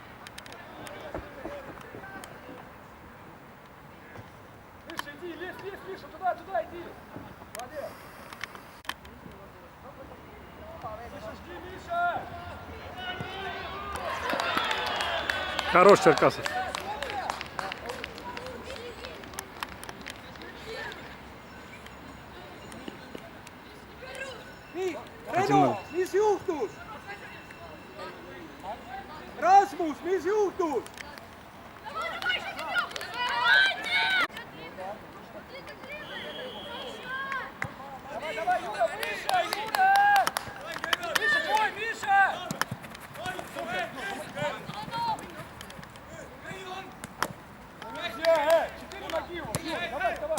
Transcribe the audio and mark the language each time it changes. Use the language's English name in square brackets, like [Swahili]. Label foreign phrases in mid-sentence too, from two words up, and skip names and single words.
[Russian] Миша, иди, лезь, Миша, туда иди! Молодец! Миша, жди, Миша! Хорош, Черкасов. [Estonian] Reno, mis juhtus? Rasmus, mis juhtus? [Russian] Давай, Юра, Миша, Юра! Миша, твой, Миша! Четыре ноги его, давай!